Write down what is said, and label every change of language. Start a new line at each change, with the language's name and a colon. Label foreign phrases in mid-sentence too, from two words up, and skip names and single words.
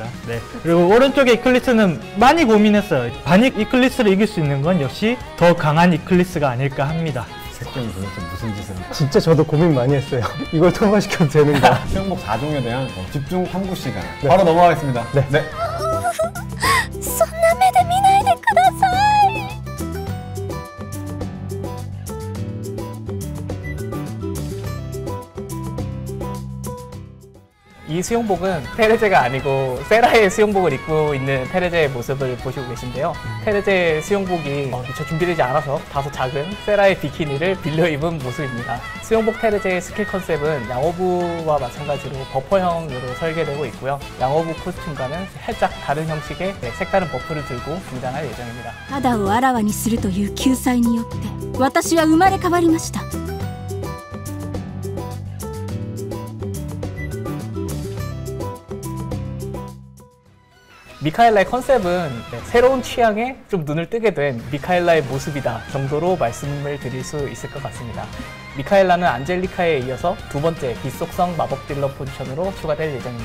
Korean: 네. 그리고 오른쪽의 이클리스는 많이 고민했어요. 반익 이클리스를 이길 수 있는 건 역시 더 강한 이클리스가 아닐까 합니다. 색종이 도대체 무슨 짓을 진짜 저도 고민 많이 했어요. 이걸 통과시켜도 되는가? 수영복 4종에 대한 집중 탐구 시간. 바로 넘어가겠습니다. 네.
Japanese: そんな目で見ないでください。
Korean: 이 수영복은 테레제가 아니고 세라의 수영복을 입고 있는 테레제의 모습을 보시고 계신데요. 테레제의 수영복이 미처 준비되지 않아서 다소 작은 세라의 비키니를 빌려 입은 모습입니다. 수영복 테레제의 스킬 컨셉은 양호부와 마찬가지로 버퍼형으로 설계되고 있고요. 양호부 코스튬과는 살짝 다른 형식의 색다른 버프를 들고 등장할 예정입니다.
Japanese: 肌をあらわにするという救済によって私は生まれ変わりました。
Korean: 미카엘라의 컨셉은 새로운 취향에 좀 눈을 뜨게 된 미카엘라의 모습이다 정도로 말씀을 드릴 수 있을 것 같습니다. 미카엘라는 안젤리카에 이어서 두 번째 비속성 마법 딜러 포지션으로 추가될 예정입니다.